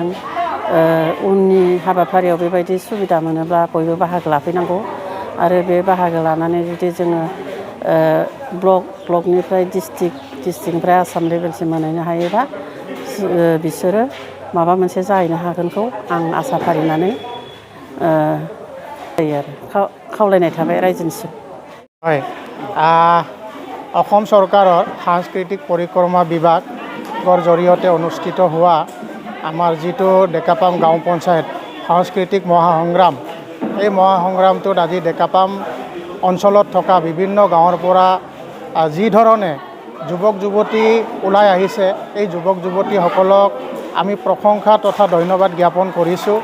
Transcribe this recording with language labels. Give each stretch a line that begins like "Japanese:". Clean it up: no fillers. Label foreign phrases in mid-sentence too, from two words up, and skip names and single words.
Bodo: उननि हाबाफारियाव बेबायदि सुबिदा मोनोब्ला बयबो बाहागो लाफैनांगौ आरो बे बाहागो लानानै जुदि जोङो ब्लकनिफ्राय डिस्ट्रिक्टनिफ्राय आसाम लेभेलसिम मोनहैनो हायोबा बिसोरो माबा मोनसे जाहैनो हागोनखौ आं आसा फारिनानै खावलायनाय थाबाय रायजोनिसिम।
Assamese: হয়, অসম চৰকাৰৰ সাংস্কৃতিক পৰিক্ৰমা বিভাগৰ জৰিয়তে অনুষ্ঠিত হোৱা আমাৰ যিটো ডেকাপাম গাঁও পঞ্চায়ত সাংস্কৃতিক মহাসংগ্ৰাম, এই মহাসংগ্ৰামটোত আজি ডেকাপাম অঞ্চলত থকা বিভিন্ন গাঁৱৰ পৰা যি ধৰণে যুৱক যুৱতী ওলাই আহিছে, এই যুৱক যুৱতীসকলক আমি প্ৰশংসা তথা ধন্যবাদ জ্ঞাপন কৰিছোঁ।